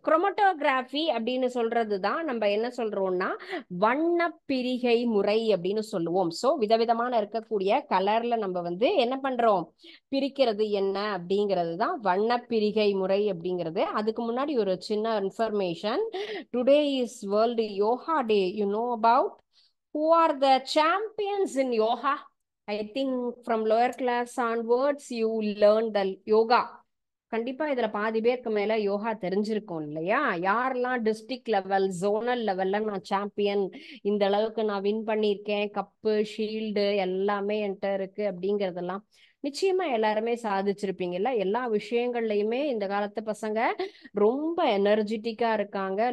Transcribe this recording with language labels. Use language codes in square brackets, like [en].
[ta] Chromatography அப்படின்னு சொல்றது தான் நம்ம என்ன சொல்றோம்னா வண்ண பிரிகை முறை அப்படின்னு சொல்லுவோம். சோ விதவிதமான இருக்கக்கூடிய கலர்ல நம்ம வந்து என்ன பண்றோம், பிரிக்கிறது என்ன அப்படிங்கிறது தான் வண்ண பிரிகை முறை அப்படிங்கிறது. அதுக்கு முன்னாடி ஒரு சின்ன information. [en] Today is world yoga day. You know about who are the champions in yoga? I think from lower class onwards you learn the yoga. [ta] கண்டிப்பா இதுல பாதி பேருக்கு மேல யோகா தெரிஞ்சிருக்கும் இல்லையா? யாரெல்லாம் டிஸ்ட்ரிக்ட் லெவல், ஜோனல் லெவல்ல நான் சாம்பியன், இந்த அளவுக்கு நான் வின் பண்ணியிருக்கேன், கப்பு ஷீல்டு எல்லாமே என்கிட்ட இருக்கு அப்படிங்கறதெல்லாம் நிச்சயமா எல்லாருமே சாதிச்சிருப்பீங்கல்ல. எல்லா விஷயங்கள்லயுமே இந்த காலத்து பசங்க ரொம்ப எனர்ஜெட்டிக்கா இருக்காங்க.